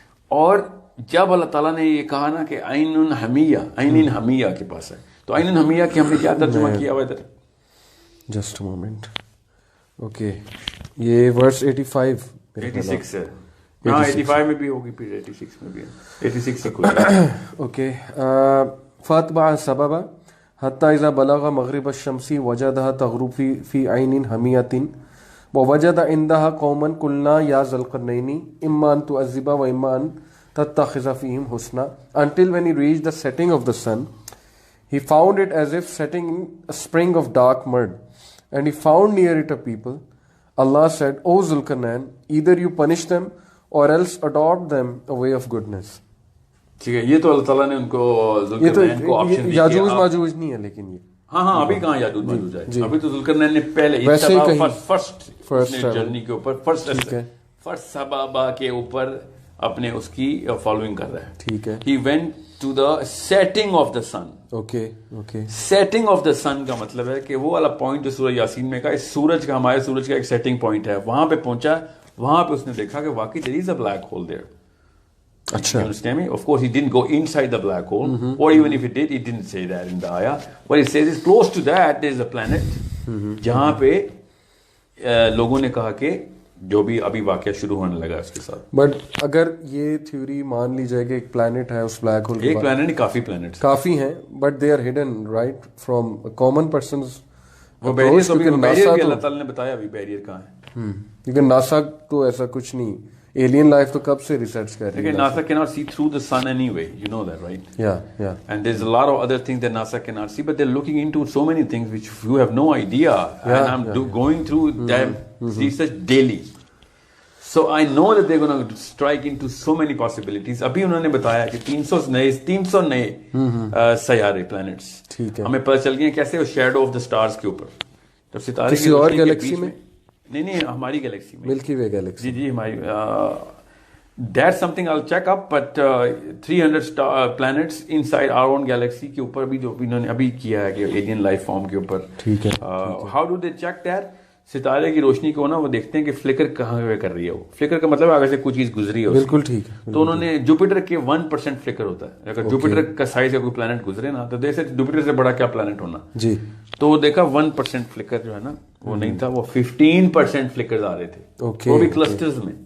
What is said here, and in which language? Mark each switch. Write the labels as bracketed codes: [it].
[ur] اور جب اللہ تعالیٰ نے یہ کہا نا کہ عین حمیہ کے پاس ہے, تو عین حمیہ کی ہم نے کیا ترجمہ کیا ہوا ادھر؟ [en] Just a moment. Okay, یہ verse 85 [ur] ہے. ہاں 85 میں بھی ہوگی, پھر 86 میں بھی ہے, 86 سے کوئی. اوکے. [ar] فاتبع سببا حتی اذا بلغ مغرب الشمس وجدها تغرب في عین حمیۃ ووجد عندها قوما قلنا یا ذا القرنین اما ان تعذب واما ان تتخذ فیہم حسنا, [en] until when he reached the setting of the sun he found it as if setting in a spring of dark mud, and he found near it a people. Allah said, O Zulkarnain, either you punish them or else adopt them a way of goodness. [ur] ٹھیک ہے. یہ تو اللہ تعالیٰ نے ان کو ذوالقرنین کو option دیا. یاجوج ماجوج نہیں ہے لیکن یہ, ہاں ابھی کہاں یاجوج ماجوج ہے, ابھی تو ذوالقرنین نے پہلے فرسٹ جرنی کے اوپر فرسٹ سبابہ کے اوپر اپنے اس کی فالوئنگ کر رہا ہے. ٹھیک ہے. [en] He went to the setting of the sun. [ur] Okay. setting of the sun کا مطلب ہے کہ وہ والا پوائنٹ جو سورہ یاسین میں کا, اس سورج کا, ہمارے سورج کا ایک سیٹنگ پوائنٹ ہے, وہاں پہ پہنچا, وہاں پہ اس نے دیکھا کہ واقعی [en] there is a black hole there. [ur] اچھا. [en] You understand me? Of course he didn't go inside the black hole, or even if he did, he didn't say that in the ayah. What he says is close to that there is a planet, [ur] جہاں پہ لوگوں نے کہا کہ جو بھی ابھی واقعہ شروع ہونے لگا اس کے ساتھ. بٹ اگر یہ تھیوری مان لی جائے کہ ایک پلانٹ ہے اس بلیک ہول, ایک پلانٹ نہیں, کافی پلانٹس کافی ہیں, [en] But they are hidden right from common persons. [ur] وہ بیریئر بھی اللہ تعالیٰ نے بتایا ابھی بیریئر کہاں ہے. کیونکہ ناسا تو ایسا کچھ نہیں, alien life تو کب سے ریسرچ کر رہی ہے. [en] NASA cannot see through the sun anyway, you know that, right? Yeah. And there's a lot of other things that NASA cannot see, but they're looking into so many things which you have no idea. And I'm going through them research daily. So I know that they're going to strike into so many possibilities. [ur] ابھی انہوں نے بتایا کہ 300 نئے سیارے plants ہمیں پتہ چل گئے کیسے وہ شیڈو آف دا سٹارز کے اوپر. جب ستارے کسی اور گیلیکسی میں, نہیں ہماری گیلیکسی میں, ملکی وے گیلیکسی. جی ہماری. [en] That's something I'll check up, but 300 planets inside our own galaxy [ur] کے اوپر بھی جو انہوں نے ابھی کیا ہے کہ [en] alien life form کے اوپر. [ur] ٹھیک ہے. [en] How do they check that? [ur] ستارے کی روشنی کو نا وہ دیکھتے ہیں کہ فلکر کہاں پہ کر رہی ہے. وہ فلکر کا مطلب آگے سے کوئی چیز گزری ہے. بالکل ٹھیک ہے. تو انہوں نے جوپیٹر کے 1% فلکر ہوتا ہے. اگر جوپیٹر کا سائز کا کوئی پلانٹ گزرے نا تو جیسے جوپیٹر سے بڑا کیا پلانٹ ہونا جی. تو وہ دیکھا 1% فلکر جو ہے نا وہ نہیں تھا, وہ 15% فلکر آ رہے تھے, وہ بھی کلسٹرز میں.